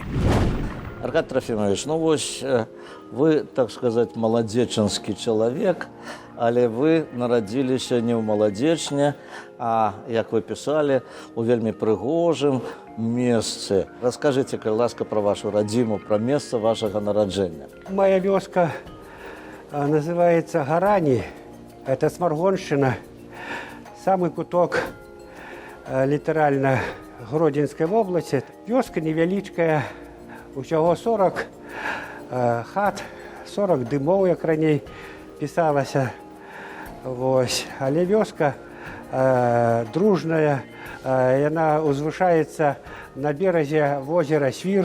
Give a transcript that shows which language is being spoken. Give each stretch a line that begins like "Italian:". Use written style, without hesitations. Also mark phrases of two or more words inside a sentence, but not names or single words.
Belarusian: Аркадий Трофимович, ну вось вы,
Russian: так сказать,
Belarusian: маладзечанскі чалавек, але вы нарадзіліся не ў маладзечне, а, як вы пісалі, у вельмі прыгожым месцы. Раскажыце, калі ласка, пра вашу радзіму, пра месца вашага нараджэння.
Russian: Моя вёска называется Гарани. Это Сморгонщина.
Belarusian: Самый куток літаральна Гродзенскай области. Вёска невялічкая, усяго 40 хат, 40 дымоў, як раней пісалася. Вось. Але вёска дружная, яна узвышаецца на беразе возера Свір.